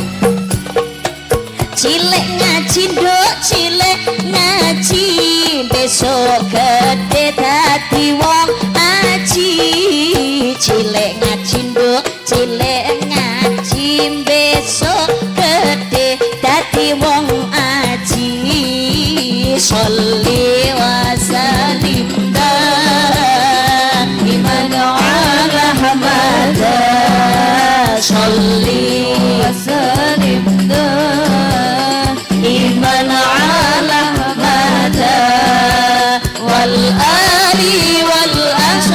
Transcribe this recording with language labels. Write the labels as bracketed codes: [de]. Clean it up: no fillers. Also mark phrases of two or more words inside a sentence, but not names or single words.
[jv] cilik ngaji nduk cilik ngaji besok gede dadi wong aji cilik ngaji nduk cilik ngaji besok gede dadi wong aji [ar] صل وسلم دائما على أحمدا صل وسلم دائما على أحمدا والآل وال